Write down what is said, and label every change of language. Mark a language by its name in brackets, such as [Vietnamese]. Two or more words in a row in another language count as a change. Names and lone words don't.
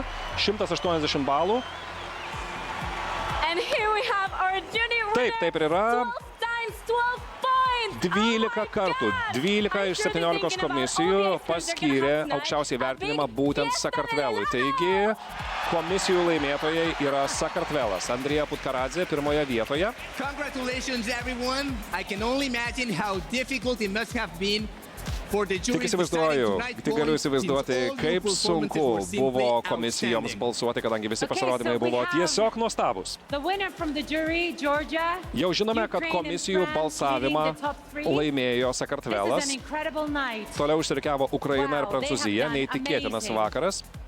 [Lithuanian] 180 balų. Taip ir yra. 12 kartų, 12 iš 17 komisijų paskyrė aukščiausiai vertinimą būtent Sakartvelui. Taigi, komisijų laimėtojai yra Sakartvelas. Andrija Putkaradze pirmoje vietoje. [English] Congratulations everyone. I can only imagine how difficult it must have been. [Lithuanian] Tik įsivaizduoju, tik galiu įsivaizduoti, kaip sunku buvo komisijoms balsuoti, kadangi visi pasirodymai buvo tiesiog nuostabus. Jau žinome, kad komisijų balsavimą laimėjo Sakartvelas. Toliau išsirikiavo Ukraina ir Prancūzija, neįtikėtinas vakaras.